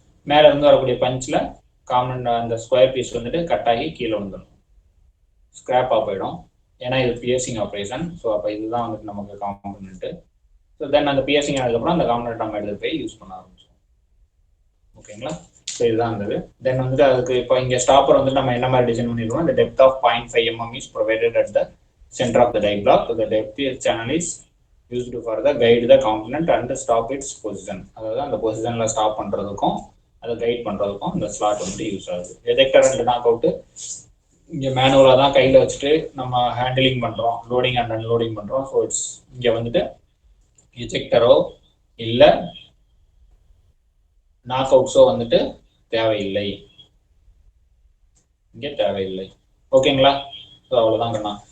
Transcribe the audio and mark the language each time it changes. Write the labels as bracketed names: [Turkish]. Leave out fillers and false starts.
[Tamil] மேல இருந்து வரக்கூடிய பஞ்ச்ல காமன் அந்த ஸ்கொயர் பீஸ் வந்துட்டு கட் ஆகி கீழே வந்துடும், ஸ்கிராப் ஆஃப் போயிடும். ஏன்னா இது பியர்சிங் ஆப்ரேஷன். ஸோ அப்போ இதுதான் வந்துட்டு நமக்கு காம்பனன்ட். ஸோ தென் அந்த பியர்சிங் ஆனதுக்கப்புறம் அந்த காம்பனன்ட் நம்ம எடுத்து போய் யூஸ் பண்ண ஆரம்பிச்சோம். ஓகேங்களா? ஸோ இதுதான் இருந்தது. தென் வந்துட்டு அதுக்கு இப்போ இங்கே ஸ்டாப்பர் வந்துட்டு நம்ம என்ன மாதிரி டிசைன் பண்ணிருக்கோம், [English] the depth of 0.5 mm is provided at the center of the die block. The depth channel is used for the guide the component and stop its position. [Tamil] அதாவது அந்த பொசிஷன்ல ஸ்டாப் பண்றதுக்கும் அதை கைட் பண்றதுக்கும் இந்த ஸ்லாட் வந்துட்டு use ஆகுது. Ejector and knock out இங்கே மேனுவலாக தான் கையில் வச்சுட்டு நம்ம ஹேண்டிலிங் பண்ணுறோம், லோடிங் அண்ட் அன்லோடிங் பண்ணுறோம். ஸோ இட்ஸ் இங்கே வந்துட்டு எஜெக்டரோ இல்லை நாக் அவுட்ஸோ வந்துட்டு தேவையில்லை, இங்கே தேவையில்லை. ஓகேங்களா? ஸோ அவ்வளோதான் கண்ணா.